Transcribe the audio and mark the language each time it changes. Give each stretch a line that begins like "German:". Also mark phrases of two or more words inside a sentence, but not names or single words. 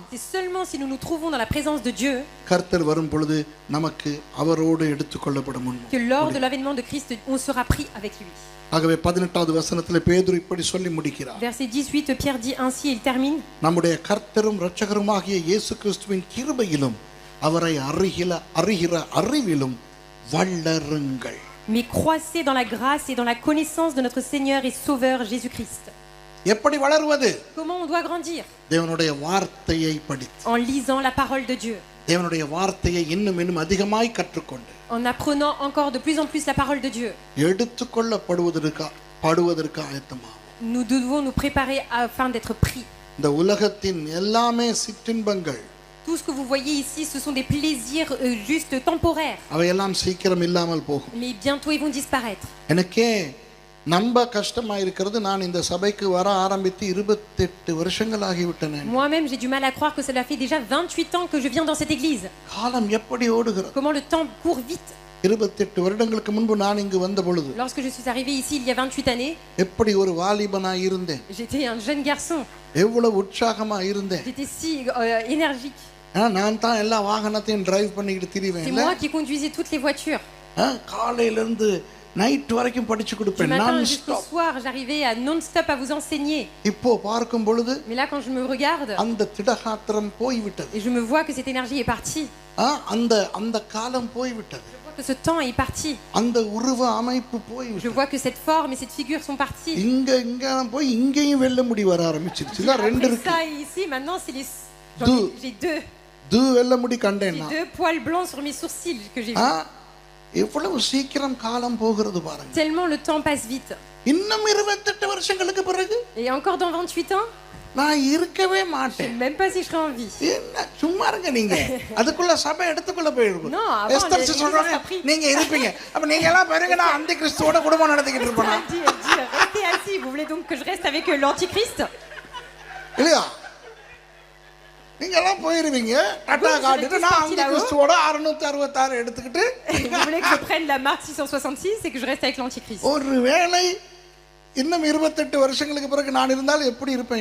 French: c'est seulement si nous nous trouvons dans la présence de Dieu
Tamil: கர்த்தர் வரும் பொழுது நமக்கு அவரோடு எடுத்துக்கொள்ளப்படும் முன்பு.
French: que lors de l'avènement de Christ, on sera pris avec lui.
Tamil: ஆகவே 18வது வசனத்திலே பேதுரு இப்படி சொல்லி முடிக்கிறார்.
French: Verset 18, Pierre dit ainsi, et il termine.
Tamil: நம்முடைய கர்த்தரும் இரட்சகருமாகிய இயேசு கிறிஸ்துவின் கிருபையிலும் அவரை அறிகிற அறிவிலும் வளருங்கள்.
French: Mais croissez dans la grâce et dans la connaissance de notre Seigneur et Sauveur Jésus-Christ.
Tamil: எப்படி வளருவது?
French: Comment on doit grandir?
Tamil: தேவனுடைய வார்த்தையை படித்து,
French: En lisant la parole de Dieu,
Tamil: தேவனுடைய வார்த்தையை இன்னும் அதிகமாய் கற்றுக்கொண்டு,
French: en apprenant encore de plus en plus la parole de Dieu.
Tamil: எடுத்துக்கொள்ளப்படுவதற்கு ஆயத்தமாகும்.
French: Nous devons nous préparer afin d'être pris.
Tamil: இந்த உலகத்தின் எல்லாமே சிற்றின்பங்கள்.
French: Tout ce que vous voyez ici, ce sont des plaisirs juste temporaires.
Tamil: அவையெல்லாம் சீக்கிரம் இல்லாமல் போகும்.
French: Mais bientôt ils vont disparaître.
Tamil: எனக்கே நம்ப கஷ்டமா இருக்கிறது. நான் இந்த சபைக்கு வர ஆரம்பித்து 28 வருஷங்கள் ஆகிவிட்டன.
French: Moi-même, j'ai du mal à croire que cela fait déjà 28 ans que je viens dans cette église.
Tamil: காலம் எப்படி ஓடுகிறது?
French: Comment le temps court vite.
Tamil: 28 வருடங்களுக்கு முன்பு நான் இங்கு வந்த பொழுது
French: Lorsque je suis arrivé ici il y a 28 années,
Tamil: எப்படி ஒரு வாலிபனாய் இருந்தேன்.
French: j'étais un jeune garçon.
Tamil: எவ்வளவு உற்சாகமா இருந்தேன்.
French: J'étais si énergique.
Tamil: நான் தான் எல்லா வாகனத்தையும் டிரைவ் பண்ணிட்டு திரிவேன்.
French: C'est moi qui conduisais toutes les voitures.
Tamil: காலையில இருந்து நைட் வரைக்கும் படிச்சு
French: Du
Tamil: கொடுப்பேன்.
French: matin
Tamil: நான்
French: jusqu'au soir, j'arrivais à non-stop à vous enseigner.
Tamil: இப்போ பார்க்கும் பொழுது
French: Mais là, quand je me regarde
Tamil: அந்த திடகாத்திரம் போய்விட்டது.
French: et je me vois que cette énergie est partie,
Tamil: அந்த காலம் போய்விட்டது.
French: je vois que ce temps est parti.
Tamil: அந்த உருவ அமைப்பு
French: Je
Tamil: போய்விட்டது.
French: vois que cette forme et cette figure sont parties.
Tamil: இங்க போய் இங்கேயும் வெள்ள முடி வர ஆரம்பிச்சிருச்சு. இல்ல ரெண்டு
French: Après
Tamil: இருக்கு.
French: ça, ici, maintenant, c'est les... Deux. J'ai deux.
Tamil: வெள்ள முடி கண்டேன்
French: J'ai
Tamil: நான்.
French: 2 poils blancs sur mes sourcils que j'ai vus.
Tamil: எவ்வளவு சீக்கிரம் காலம் போகிறது பாருங்க.
French: Tellement le temps passe vite.
Tamil: இன்னும் 28 வருஷங்களுக்கு பிறகு
French: Et encore dans 28 ans,
Tamil: நான் இருக்கவே
French: je ne
Tamil: மாட்டேன்.
French: sais même pas si je serai en vie.
Tamil: என்ன சும்மா இருங்க நீங்க. அதுக்குள்ள சபை எடுத்துக்குள்ள போயிருக்கும்.
French: Non, avant,
Tamil: எஸ்தர்
French: les
Tamil: சொல்றாங்க
French: Églises appris.
Tamil: நீங்க இருப்பீங்க. அப்ப நீங்க எல்லாம் பாருங்க நான் அந்த கிறிஸ்துவோட குடும்பம் நடத்திக்கிட்டு இருப்பேனா?
French: Elle dit, restez assis. Vous voulez donc que je reste avec l'antichrist?
Tamil: இல்லையா? நீங்க எல்லாம் போயிருவீங்க. டாடா காட்டிட்டு நான் அந்த கிறிஸ்துவோட 666 எடுத்துக்கிட்டு
French: Vous voulez que je prenne la marque 666 et que je reste avec l'antichrist?
Tamil: ஒருவேளை இன்னும் 28 வருஷங்களுக்கு பிறகு நான் இருந்தால் எப்படி இருப்பேன்